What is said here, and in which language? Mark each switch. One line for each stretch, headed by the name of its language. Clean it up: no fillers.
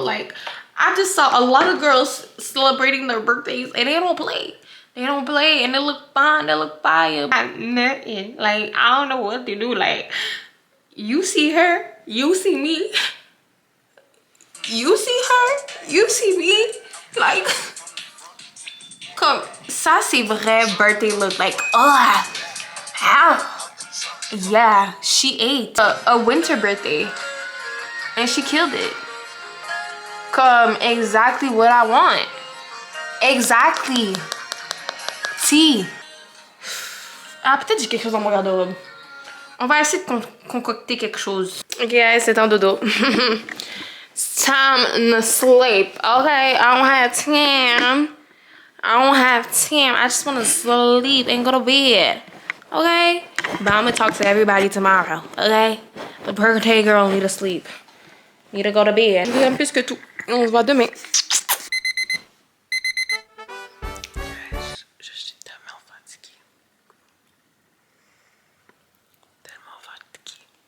English: Like, I just saw a lot of girls celebrating their birthdays and they don't play. They don't play and they look fine. They look fire. Nothing. Like, I don't know what to do. Like, you see her, you see me. You see her, you see me.
French: Like, comme ça c'est vrai birthday look.
English: Like, how? Yeah, she ate a winter birthday. And she killed it. Comme exactly what I want. Exactly. T.
French: Ah, peut-être j'ai quelque chose dans mon garde-robe. On va essayer de concocter quelque chose. Ok, c'est un dodo.
English: It's time to sleep. Okay, I don't have time. I don't have time. I just want to sleep and go to bed. Okay? But I'm going to talk to everybody tomorrow. Okay? The birthday girl need to sleep. Need to go to bed.
French: Je vous aime plus que tout. On se voit demain. Je suis tellement fatiguée. Tellement fatiguée.